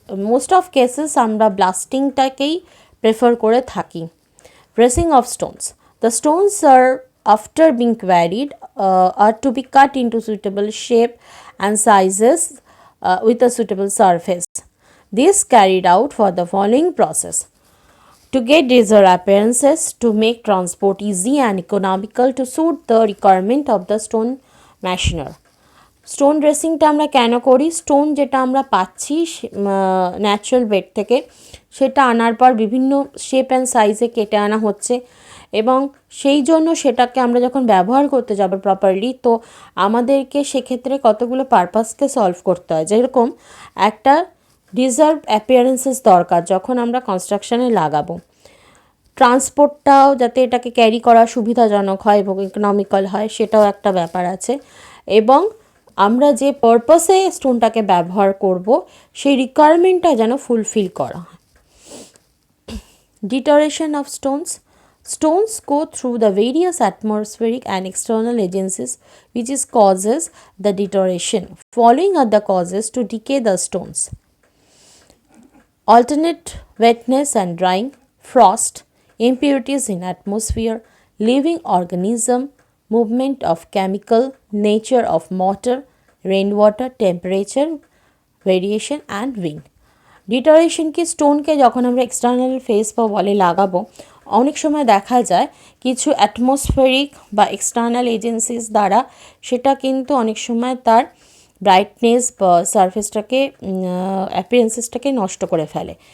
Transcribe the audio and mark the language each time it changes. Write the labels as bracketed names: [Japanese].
[Bangla] Most of cases আমরা ব্লাস্টিংটাকেই prefer করে থাকি। [English] Dressing of stones. The stones are after being quarried are to be cut into suitable shape and sizes with a suitable surface. This carried out for the following process: to get desired appearances, to make transport easy and economical, to suit the requirement of the stone mashoner. [Bangla] Stone ড্রেসিংটা আমরা কেন করি? Stone যেটা আমরা পাচ্ছি natural bed থেকে, সেটা আনার পর বিভিন্ন শেপ অ্যান্ড সাইজে কেটে আনা হচ্ছে এবং সেই জন্য সেটাকে আমরা যখন ব্যবহার করতে যাব প্রপারলি, তো আমাদেরকে সেক্ষেত্রে কতগুলো পারপাসকে সলভ করতে হয়। যেরকম একটা ডিজার্ভ অ্যাপিয়ারেন্সেস দরকার যখন আমরা কনস্ট্রাকশানে লাগাবো, ট্রান্সপোর্টটাও যাতে এটাকে ক্যারি করা সুবিধাজনক হয় এবং ইকোনমিক্যাল হয়, সেটাও একটা ব্যাপার আছে। এবং আমরা যে পারপাসে স্টোনটাকে ব্যবহার করব সেই রিকোয়ারমেন্টটা যেন ফুলফিল করা হয়। [English] Deterioration of stones. Stones go through the various atmospheric and external agencies which is causes the deterioration. Following are the causes to decay the stones: alternate wetness and drying, frost, impurities in atmosphere, living organism, movement of chemical, nature of mortar, rainwater, temperature variation and wind. [Bangla] ডিটোরেশন কি, স্টোনকে যখন আমরা external face বা ওয়ালে লাগাবো, অনেক সময় দেখা যায় কিছু অ্যাটমসফেরিক বা এক্সটার্নাল এজেন্সিস দ্বারা সেটা কিন্তু অনেক সময় তার ব্রাইটনেস বা সারফেসটাকে অ্যাপিয়ারেন্সেসটাকে নষ্ট করে ফেলে।